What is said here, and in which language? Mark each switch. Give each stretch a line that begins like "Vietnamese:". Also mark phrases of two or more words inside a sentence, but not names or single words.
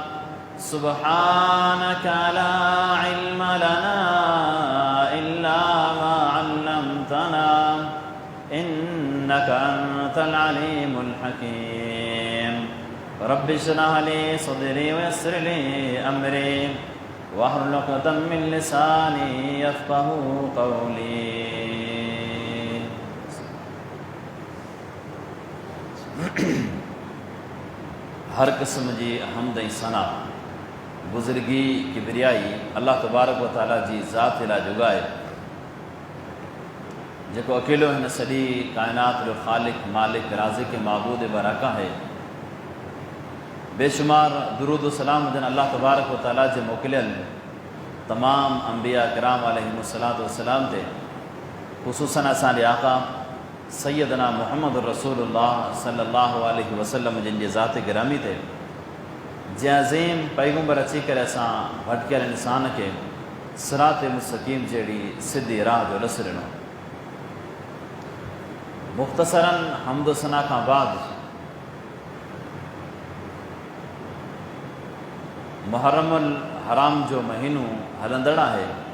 Arabic: سبحانك لا علم لنا إلا ما علمتنا إنك أنت العليم الحكيم. رب اشرح لي صدري ويسر لي أمري واحلل عقدة من لساني يفقهوا قولي.
Sindhi: हर किस्म जी हमद ऐं सना बुज़ुर्गी किबरियाई
Arabic: الله تبارك وتعالى
Sindhi: जी ज़ात लाइ जुगाए जेको अकेलो हिन सॼी काइनात जो ख़ालिक मालिक राज़िक माबूद बरका है। बेशुमार दुरूद सलाम हुजनि
Arabic: الله تبارك وتعالى
Sindhi: जे मोकिलियल तमाम अंबिया किराम
Arabic: عليهم الصلاة والسلام
Sindhi: ते, ख़ुसूसन असांजे आका सैयदना मुहम्मद रसूलुल्लाह
Arabic: صلى الله عليه وسلم
Sindhi: जिन जे ज़ात गिरामी ते जे अज़ीम पैगंबर अची करे असां भटकियल इंसान खे
Arabic: صراط مستقيم
Sindhi: जहिड़ी सिधी राह जो रस ॾिनो। मुख़्तसरन हम्द सना खां बाद मुहर्रमुल हराम जो महीनो हलंदड़ आहे।